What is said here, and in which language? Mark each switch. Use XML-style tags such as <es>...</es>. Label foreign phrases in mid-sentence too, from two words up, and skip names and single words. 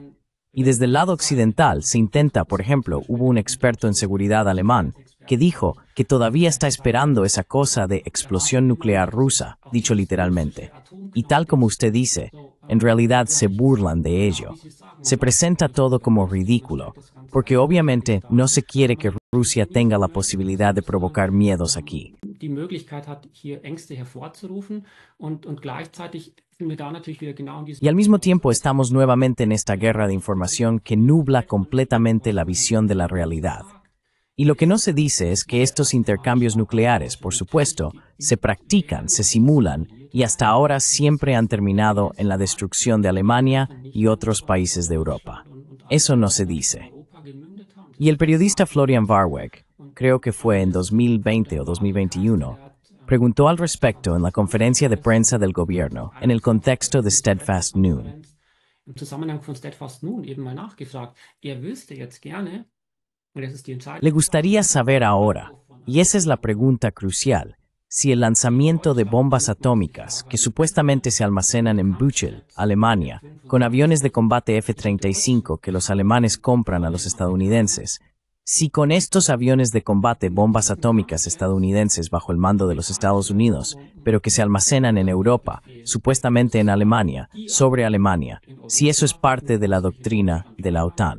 <es>Y desde el lado occidental se intenta, por ejemplo, hubo un experto en seguridad alemán que dijo que todavía está esperando esa cosa de explosión nuclear rusa, dicho literalmente. Y tal como usted dice, en realidad se burlan de ello. Se presenta todo como ridículo, porque obviamente no se quiere que Rusia tenga la posibilidad de provocar miedos aquí.</es> <de>Die Möglichkeit hat, hier Ängste hervorzurufen und gleichzeitig sind wir da natürlich wieder genau in diesem.</de> <es>Y al mismo tiempo estamos nuevamente en esta guerra de información que nubla completamente la visión de la realidad. Y lo que no se dice es que estos intercambios nucleares, por supuesto, se practican, se simulan y hasta ahora siempre han terminado en la destrucción de Alemania y otros países de Europa. Eso no se dice. Y el periodista Florian Warwick, creo que fue en 2020 o 2021, preguntó al respecto en la conferencia de prensa del gobierno, en el contexto de Steadfast Noon.</es> <de>Im Zusammenhang von Steadfast Noon eben mal nachgefragt. Wüsste jetzt gerne, und das ist die Entscheidung.</de> <es>Le gustaría saber ahora, y esa es la pregunta crucial, si el lanzamiento de bombas atómicas que supuestamente se almacenan en Büchel, Alemania, con aviones de combate F-35 que los alemanes compran a los estadounidenses, si con estos aviones de combate bombas atómicas estadounidenses bajo el mando de los Estados Unidos, pero que se almacenan en Europa, supuestamente en Alemania, sobre Alemania, si eso es parte de la doctrina de la OTAN.</es>